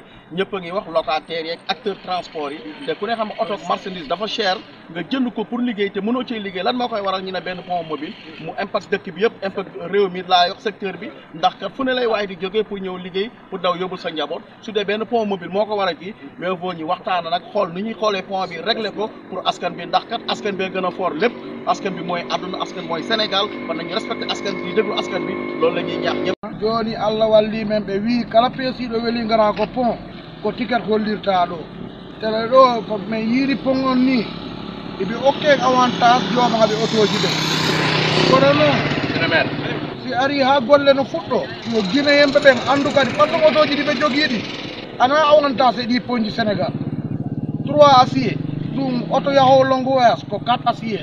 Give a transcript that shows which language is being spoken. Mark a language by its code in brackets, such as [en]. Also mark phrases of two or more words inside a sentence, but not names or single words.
[wo] ñëpp a ngi wax locataires yeeg acteur transport yi te ku ne xam oto marchandise dafa cher nga jënd ko pour liggéey te mënoo cee liggéey lan moo koy waral ñu ne benn pont mobile mu impact dëkk bi yëpp impact réew mi laa yox secteur bi ndax kat fu ne lay waaye di jógee pour ñëw liggéey pour daw yóbbul sa njaboot su dee benn pont mobile moo ko war a kii [fr] mais vaut [wo] ñu waxtaana nag xool nu ñuy xoolee pont bi régler ko pour askan bi ndax kat askan bee gën a fort lépp askan bi mooy àdduna askan mooy Sénégal kon nañu respecté askan bi di déglu askan bi loolu la ñuy ñaax ñëpp [ff] joni Allah walli men ɓe wi kala peesiɗo Vélingara ko pont ko ticket hollirta ɗo tele ɗo ko min yiiri pont on ni eɓe okke avantage joomaɓe otoji ɓe kono noon si ari ha golle no fuɗɗo yo guine yemɓe ɓen andu kadi ɓanɗum otoji ɗi ɓe jogiiɗi ana avantage e ɗi ponji Sénégal 3 acier ɗum oto yahowo longo voyage ko 4 acier